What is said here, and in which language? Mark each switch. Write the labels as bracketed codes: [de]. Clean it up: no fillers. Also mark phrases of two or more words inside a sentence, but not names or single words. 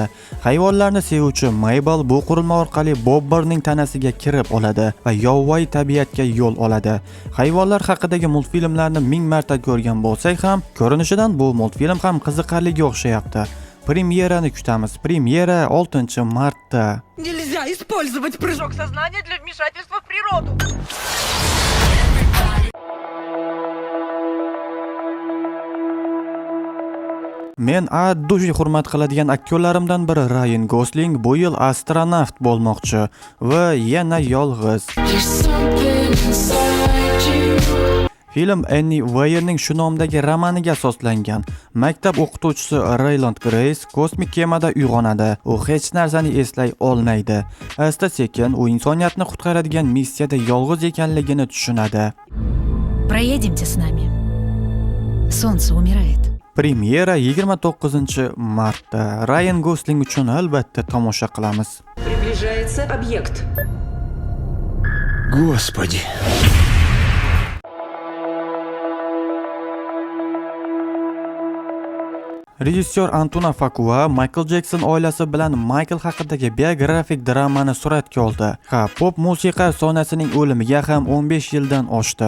[uz] Hayvonlarni sevuvchi Mabel bu qurilma orqali Bobberning tanasiga kirib oladi va yovvoyi tabiatga yo'l oladi. Hayvonlar haqidagi multfilmlarni 1000 marta ko'rgan bo'lsak ham, ko'rinishidan bu multfilm ham qiziqarliga o'xshayapti. Premyerani kutamiz. Premyera 6-martda. [ru] Нельзя использовать прыжок сознания для вмешательства в природу. [uz] Men addushi hurmat qiladigan aktyorlarimdan biri Ryan Gosling bu yil astronavt bo'lmoqchi va yana yolg'iz. Film Annie Weirning shu nomdagi romaniga asoslangan. Maktab o'qituvchisi Rayland Grace kosmik kemada uyg'onadi. U hech narsani eslay olmaydi. Asta-sekin u insoniyatni qutqaradigan missiyada yolg'iz ekanligini tushunadi. [ru] Проедемте с нами. Солнце умирает. [uz] Premyera 29-martda. Ryan Gosling uchun albatta tomosha qilamiz. [ru] Приближается объект. Господи. [uz] Rejissyor Antuna Fakua Michael Jackson oilasi bilan Michael haqidagi biografik dramani suratga oldi. Pop musiqa sonasining o'limiga ham 15 yildan oshdi.